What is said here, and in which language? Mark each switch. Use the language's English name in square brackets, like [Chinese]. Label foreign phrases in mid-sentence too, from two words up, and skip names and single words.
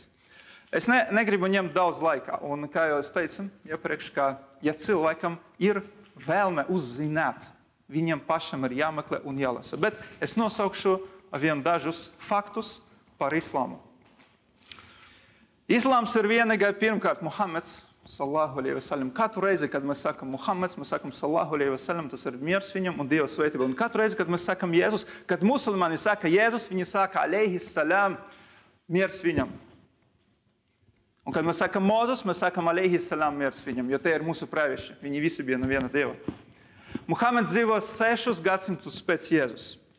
[Latvian] Es negribu ņemt daudz laika, un kā jau es teicu iepriekš, ka ja cilvēkam ir vēlme uzzināt, viņam pašam ir jāmeklē un jālasa. Bet es nosaukšu vien dažus faktus par islāmu. Islāms ir vienīgai pirmkārt Muhameds, [Arabic] صلى الله عليه وسلم. [Latvian] Katru reizi, kad mēs sakam Muhameds, mēs sakam [Arabic] صلى الله عليه وسلم, [Latvian] tas ir miers viņam un Dieva svētība. Un katru reizi, kad mēs sakam Jēzus, kad musulmani saka Jēzus, viņi saka [Arabic] عليه السلام, [Latvian] miers viņam. Un kad mēs sakam Mozus, mēs sakam [Arabic] عليه السلام, [Latvian] miers viņam, jo te ir mūsu pravieši. Viņi visi bija no viena Dieva. Muhameds dzīvo 6 gadsimtus pēc Jēzus.